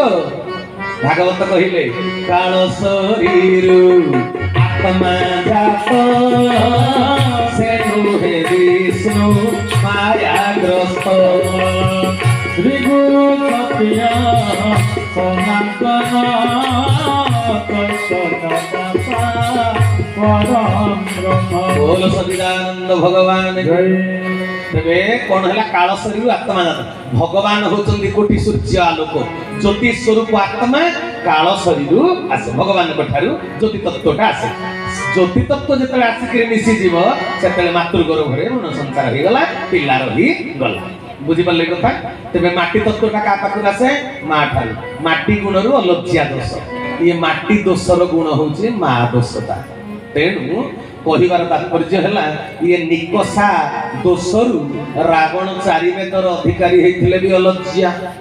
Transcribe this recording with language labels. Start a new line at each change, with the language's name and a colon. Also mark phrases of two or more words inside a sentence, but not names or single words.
Odia: ଭାଗବତ କହିଲେ, କାଳ ଶରୀରୁ ଆତ୍ମା ଜାତ, ସେ ନୁହେଁ ବିଷ୍ଣୁ ମାୟାଗ୍ରସ୍ତ। ଶ୍ରୀ ଗୁରୁ ସତ୍ୟ ସନାତନ
Hindi: बोल सच्चिदानंद भगवान जय।
Odia: ତେବେ କଣ ହେଲା କାଳ ଶରୀର ଆତ୍ମା ଜାତ ଭଗବାନ ହଉଛନ୍ତି କୋଟି ସୂର୍ଯ୍ୟ ଆଲୋକ ଜ୍ୟୋତି ସ୍ୱରୂପ ଆତ୍ମା କାଳ ଶରୀର ଆସେ ଭଗବାନଙ୍କ ଠାରୁ ଜ୍ୟୋତି ତତ୍ତ୍ୱଟା ଆସେ ଜ୍ୟୋତି ତତ୍ତ୍ୱ ଯେତେବେଳେ ଆସିକି ମିଶିଯିବ ସେତେବେଳେ ମାତୃଗର୍ଭରେ ଋଣ ସଂସାର ହେଇଗଲା ପିଲା ରହିଗଲା ବୁଝିପାରିଲେ କଥା ତେବେ ମାଟି ତତ୍ତ୍ୱଟା କାହା ପାଖରୁ ଆସେ ମା ଠାରୁ ମାଟି ଗୁଣରୁ ଅଲଜ୍ୟା ଦୋଷ ଇଏ ମାଟି ଦୋଷର ଗୁଣ ହଉଛି ମା ଦୋଷଟା ତେଣୁ କହିବାର ତାତ୍ପର୍ଯ୍ୟ ହେଲା ଇଏ ନିକଷା ଦୋଷରୁ ରାବଣ ଚାରି ବେଦର ଅଧିକାରୀ ହେଇଥିଲେ ବି ଅଲଜ୍ୟା